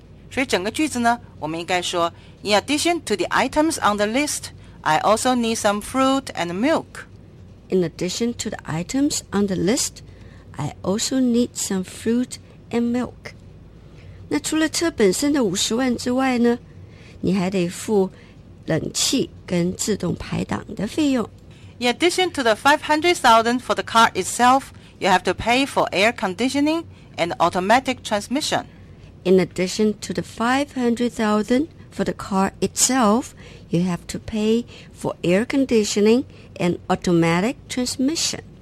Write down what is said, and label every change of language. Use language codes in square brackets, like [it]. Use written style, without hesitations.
[zh] 所以整个句子呢，我们应该说 [en] In addition to the items on the list, I also need some fruit and milk. In addition to the items on the list, I also need some fruit and milk. [zh] 那除了车本身的50万之外呢，你还得付冷气跟自动排档的费用。 [en] In addition to the $500,000 for the car itself, you have to pay for air conditioning and automatic transmission. In addition to the $500,000 for the car itself, you have to pay for air conditioning and automatic transmission.